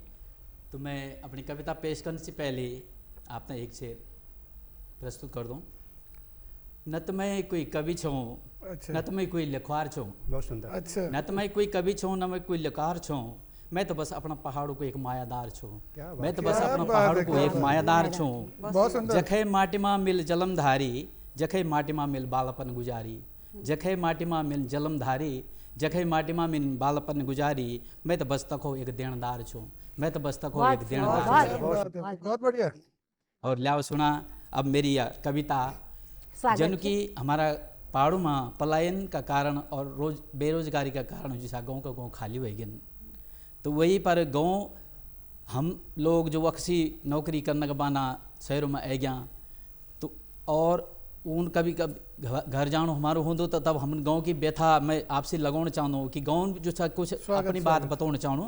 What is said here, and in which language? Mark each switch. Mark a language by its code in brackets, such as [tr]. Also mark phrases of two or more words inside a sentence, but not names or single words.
[hi] तो मैं अपनी कविता पेश करने से पहले आपने एक शेर प्रस्तुत कर दूं। [gbm] न तो मैं कोई कवि छूँ, [hi] अच्छा [gbm] न तो मैं कोई लिखवार छूँ, [hi] बहुत सुंदर। अच्छा [gbm] न तो मैं कोई कवि छूँ, न मैं कोई लिखवार छूँ। मैं तो बस अपना पहाड़ों को एक मायादार छूँ। [hi] क्या बात [gbm] मैं तो बस [hi] क्या [gbm] अपना [hi] बात [gbm] पहाड़ों [hi] है, [gbm] को [hi] क्या [gbm] एक [hi] बात है। [gbm] मायादार छूँ। [hi] बहुत सुंदर। [gbm] जखे माटिमा मिल जलमधारी, जखे माटिमा मिल बालपन गुजारी। जखे माटिमा मिल जलमधारी, जखे माटिमा मिल बालपन गुजारी। मैं तो बस तको एक देनदार छूँ। मैं तो बस तको एक देनदार [hi] क्या [gbm] छूँ। [hi] बात है, बहुत बढ़िया। [gbm] और लियाओ सुना अब मेरी यह कविता। [hi] स्वागत जन है। की हमारा पहाड़ों में पलायन का कारण और रोज बेरोजगारी का कारण जैसा गांव का गांव खाली हो गया, तो वही पर गांव हम लोग जो अक्सी नौकरी करने के बाना शहरों में आ गया, तो और उन कभी घर जानो हमारो होंदो तो तब हम गांव की व्यथा मैं आपसे लगाना चाहूँ कि गांव जो सा कुछ अपनी बात बताना चाहूँ,